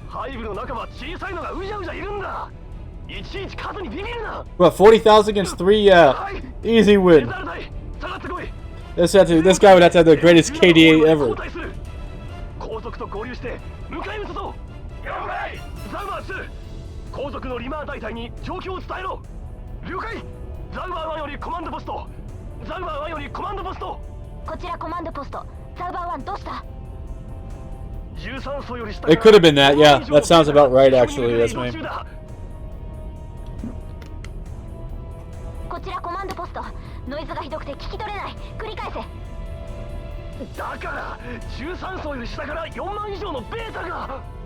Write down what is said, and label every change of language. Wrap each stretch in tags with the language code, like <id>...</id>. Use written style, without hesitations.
<ja>背部の中は小さいのがうじゃうじゃいるんだ。いちいち数にビビるな。</ja> <en>What, 40,000 against 3? Yeah. Easy win.</en> <ja>下がってこい。</ja> <en>This guy would have to have the greatest KDA ever.</en> <ja>後続と合流して迎え撃つぞ。了解。ザウバー2、後続のリマー大隊に状況を伝えろ。了解。ザウバー1よりコマンドポスト。ザウバー1よりコマンドポスト。こちらコマンドポスト。ザウバー1どうした？ 13層より下。</ja> <en>It could have been that, yeah. That sounds about right, actually. That's me.</en> <ja>こちらコマンドポスト。ノイズがひどくて聞き取れない。繰り返せ。だから13層より下から4万以上のベータが。</ja>